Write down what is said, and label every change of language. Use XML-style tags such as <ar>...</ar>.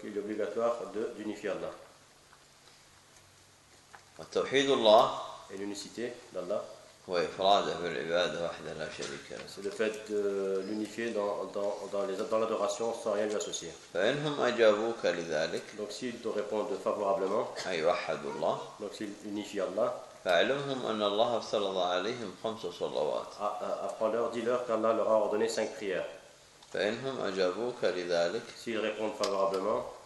<fr>il est obligatoire d'unifier Allah.</fr> <ar>التوحيد الله</ar> <fr>et l'unicité d'Allah</fr> <ar>هو إفراده بالعبادة وحده لا شريك له.</ar> <fr>C'est le fait de l'unifier dans l'adoration sans rien lui associer.</fr> <ar>فإنهم أجابوك لذلك.</ar> <fr>Donc s'ils te répondent favorablement.</fr> <ar>أي وحد الله.</ar> <fr>Donc s'ils unifient Allah.</fr> <ar>فعلمهم أن الله افترض عليهم خمس صلوات.</ar> <fr>Apprends-leur, dis-leur qu'Allah leur a ordonné cinq prières.</fr> <ar>فإنهم أجابوك لذلك.</ar> <fr>S'ils répondent favorablement.</fr>